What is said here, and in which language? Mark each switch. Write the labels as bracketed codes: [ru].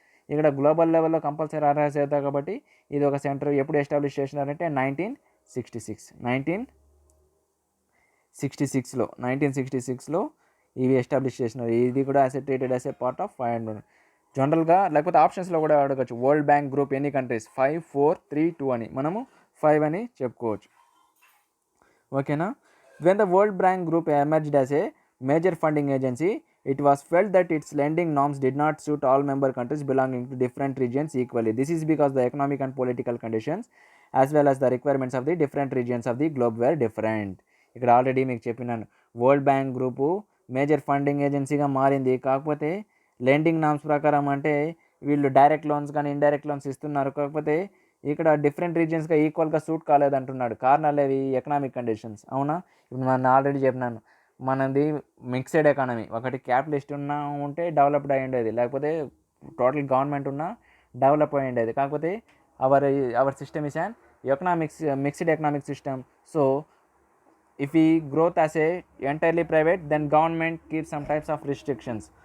[te] ఇక్కడ గ్లోబల్ లెవెల్లో compulsory arise అవుతాయి కాబట్టి ఇది ఒక సెంటర్ ఎప్పుడు ఎస్టాబ్లిష్ చేసినారంటే 1966లో ఇవి ఎస్టాబ్లిష్ చేసినారు. ఇది కూడా [en] treated as a part of [te] 500 జనరల్గా. లేకపోతే ఆప్షన్స్లో కూడా అడగచ్చు. వరల్డ్ బ్యాంక్ గ్రూప్ ఎన్ని కంట్రీస్ 5, 4, 3, 2 అని మనము 5 అని చెప్పుకోవచ్చు. ఓకేనా. [en] When the world bank group emerged as a major funding agency it was felt that its lending norms did not suit all member countries belonging to different regions equally. This is because the economic and political conditions as well as the requirements of the different regions of the globe were different. [te] ఇక్కడ already మీకు చెప్పినాను. World bank group major funding ఏజెన్సీగా మారింది. కాకపోతే lending norms ప్రకారం అంటే వీళ్ళు direct loans కానీ, indirect loans ఇస్తున్నారు. కాకపోతే ఇక్కడ డిఫరెంట్ రీజియన్స్గా ఈక్వల్గా సూట్ కాలేదంటున్నాడు. కారణాలు ఏవి? Economic conditions. అవునా. ఇప్పుడు నేను ఆల్రెడీ చెప్పినాను. మనది మిక్స్డ్ ఎకానమీ. ఒకటి క్యాపిటలిస్ట్ ఉంటే డెవలప్డ్ అయి ఉండేది. లేకపోతే టోటల్ గవర్నమెంట్ ఉన్నా డెవలప్ అయి ఉండేది. కాకపోతే [en] Our system is an mixed economic system. [te] So [en] if we growth as a entirely private, then government keeps some types of restrictions.